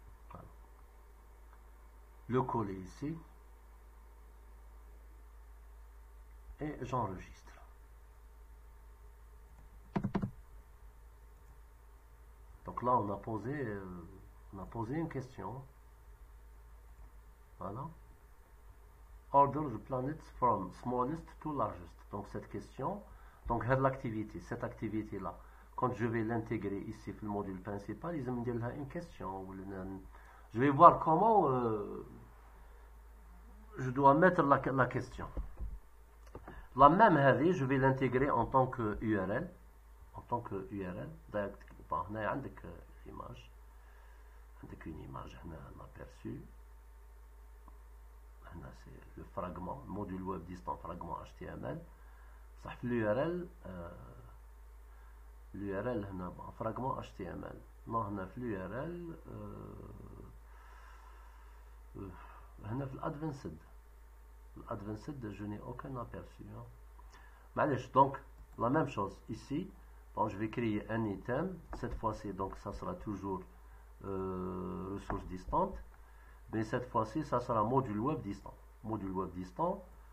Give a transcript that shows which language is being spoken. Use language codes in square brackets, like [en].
[fr] Voilà. Le coller ici. Et j'enregistre. Donc là, on a posé une question. Voilà. [en] Order the planets from smallest to largest. [fr] Donc cette question, donc l'activité, cette activité-là, quand je vais l'intégrer ici dans le module principal, ils me disent une question. Je vais voir comment je dois mettre la question. La même je vais l'intégrer en tant que URL. En tant que URL. Bon, on a l'image. Avec une image, on a aperçu. C'est le fragment, module web distant fragment HTML. Ça fait l'URL. L'URL [ar] هنا [fr] fragment HTML. Non, [ar] هنا في l'URL هنا في l'advanced. [fr] L'advanced, je n'ai aucun aperçu. [ar] معلش, [fr] donc la même chose ici. Bon, je vais créer un item. Cette fois-ci, donc ça sera toujours ressources distantes. Mais cette fois-ci, ça sera module web distant. Module web distant.